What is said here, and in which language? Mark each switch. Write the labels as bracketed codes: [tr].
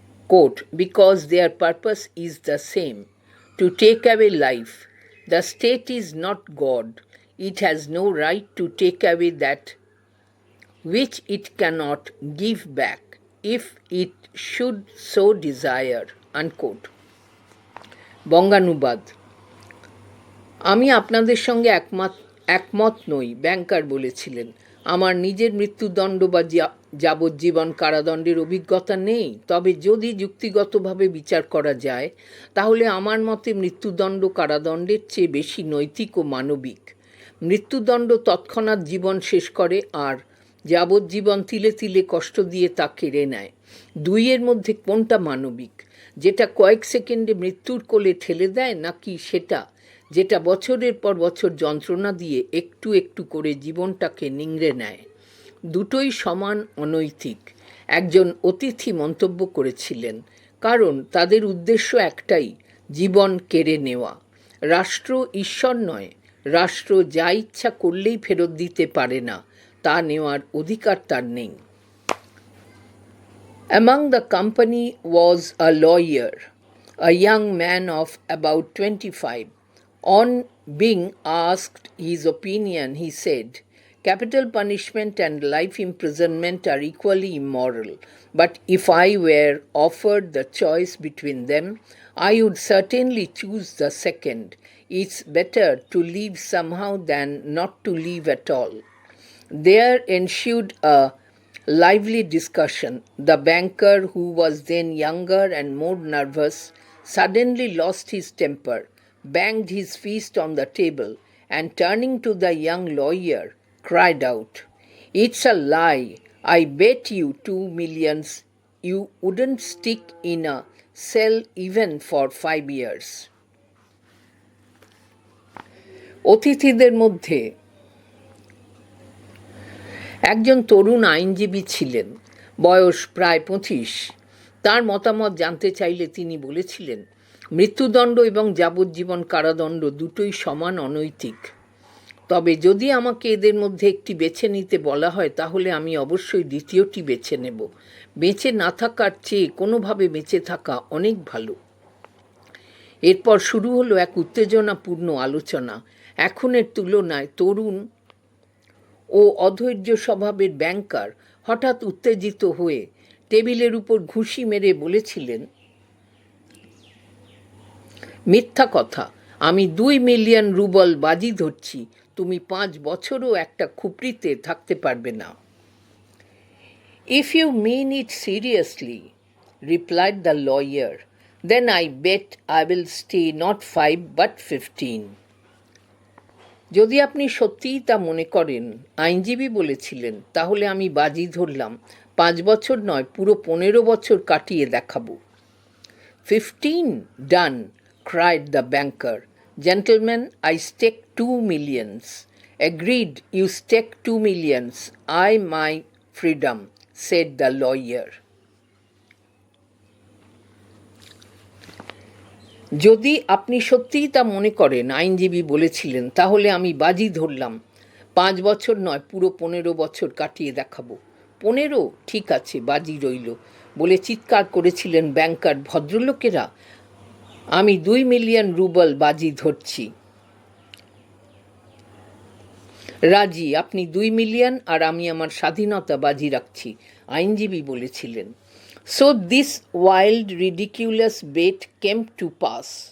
[en] Quote, because their purpose is the same, to take away life. The state is not God. It has no right to take away that which it cannot give back, if it should so desire. Unquote. [bn] বঙ্গানুবাদ. আমি আপনাদের সঙ্গে একমত নই, ব্যাংকার বলেছিলেন। আমার নিজের মৃত্যুদণ্ড বা যাবজ্জীবন কারাদণ্ডের অভিজ্ঞতা নেই, তবে যদি যুক্তিগতভাবে বিচার করা যায় তাহলে আমার মতে মৃত্যুদণ্ড কারাদণ্ডের চেয়ে বেশি নৈতিক ও মানবিক। মৃত্যুদণ্ড তৎক্ষণাৎ জীবন শেষ করে, আর যাবজ্জীবন তিলে তিলে কষ্ট দিয়ে তা কেড়ে নেয়। দুইয়ের মধ্যে কোনটা মানবিক? যেটা কয়েক সেকেন্ডে মৃত্যুর কোলে ঠেলে দেয়, নাকি সেটা যেটা বছরের পর বছর যন্ত্রণা দিয়ে একটু একটু করে জীবনটাকে নিংড়ে নেয়? দুটোই সমান অনৈতিক, একজন অতিথি মন্তব্য করেছিলেন, কারণ তাদের উদ্দেশ্য একটাই, জীবন কেড়ে নেওয়া। রাষ্ট্র ঈশ্বর নয়, রাষ্ট্র যা ইচ্ছা করলেই ফেরত দিতে পারে না, তা নেওয়ার অধিকার তার নেই। [en] Among the company was a lawyer, a young man of about 25. On being asked his opinion, he said, capital punishment and life imprisonment are equally immoral, but if I were offered the choice between them, I would certainly choose the second. It's better to live somehow than not to live at all. There ensued a Lively discussion. The banker, who was then younger and more nervous, suddenly lost his temper, banged his fist on the table, and turning to the young lawyer, cried out, "It's a lie. I bet you 2 millions you wouldn't stick in a cell even for 5 years." [bn] অতিথিদের মধ্যে একজন তরুণ আইনজীবী ছিলেন, বয়স প্রায় 25। তার মতামত জানতে চাইলে তিনি বলেছিলেন, মৃত্যুদণ্ড এবং যাবজ্জীবন কারাদণ্ড দুটোই সমান অনৈতিক। তবে যদি আমাকে এদের মধ্যে একটি বেছে নিতে বলা হয় তাহলে আমি অবশ্যই দ্বিতীয়টি বেছে নেব। বেঁচে না থাকার চেয়ে কোনোভাবে বেঁচে থাকা অনেক ভালো। এরপর শুরু হলো এক উত্তেজনাপূর্ণ আলোচনা। এখনের তুলনায় তরুণ ও অধৈর্য স্বভাবের ব্যাংকার হঠাৎ উত্তেজিত হয়ে টেবিলের উপর ঘুষি মেরে বলেছিলেন, মিথ্যা কথা, আমি 2 মিলিয়ন রুবল বাজি ধরছি তুমি 5 বছরও একটা খুপড়িতে থাকতে পারবে না। [en] "If you mean it seriously," replied the lawyer, "then I bet I will stay not 5 but 15." [bn] যদি আপনি সত্যিই তা মনে করেন, আইনজীবী বলেছিলেন, তাহলে আমি বাজি ধরলাম 5 বছর নয়, পুরো 15 বছর কাটিয়ে দেখাবো। [en] 15? Done, cried the banker. "Gentlemen, I stake 2 millions. Agreed, you stake 2 millions. I my freedom," said the lawyer. [bn] যদি আপনি সত্যিই তা মনে করেন, আইনজীবী বলেছিলেন, তাহলে আমি বাজি ধরলাম 5 বছর নয়, পুরো 15 বছর কাটিয়ে দেখাবো। 15? ঠিক আছে, বাজি রইল, বলে চিৎকার করেছিলেন ব্যাংকার। ভদ্রলোকেরা, আমি 2 মিলিয়ন রুবল বাজি ধরছি। রাজি, আপনি 2 মিলিয়ন আর আমি আমার স্বাধীনতা বাজি রাখছি, আইনজীবী বলেছিলেন। [en] So this wild, ridiculous bet came to pass.